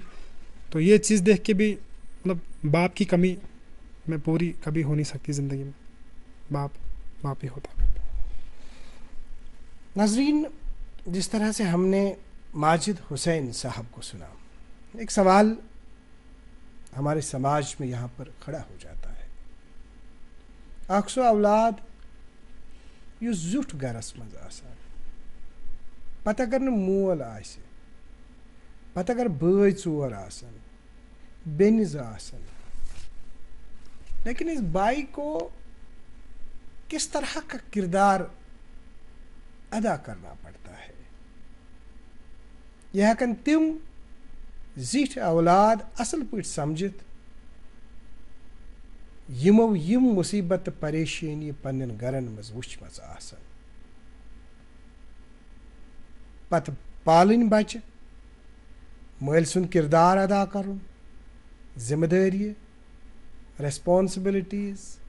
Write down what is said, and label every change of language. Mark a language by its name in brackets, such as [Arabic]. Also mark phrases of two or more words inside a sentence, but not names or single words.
[Hindi] तो ये चीज़ देख के भी मतलब बाप की कमी मैं पूरी कभी हो नहीं सकती ज़िंदगी में। बाप बाप ही होता है। नाजरीन, जिस तरह से हमने माजिद हुसैन साहब को सुना, एक सवाल हमारे समाज में यहाँ पर खड़ा हो जाता है। [Kashmiri] अक्सो औलाद युस जुट गरस मज आसान, पत अगर न मोल आसे, पत अगर बय चोर आसन, बेनिज आसन, [Hindi] लेकिन इस बाई को किस तरह का किरदार अदा करना पड़ता है। [Kashmiri] यह हकन तिम जिठ औलाद असल पट समझित यमो यम मुसीबत परेशानी पन्न गरन मज वुचमज आसन, पत पालन बच्चे, मल सुंद किरदार अदा करुन, जिम्मेदारी, रेस्पॉन्सिबिलिटीज।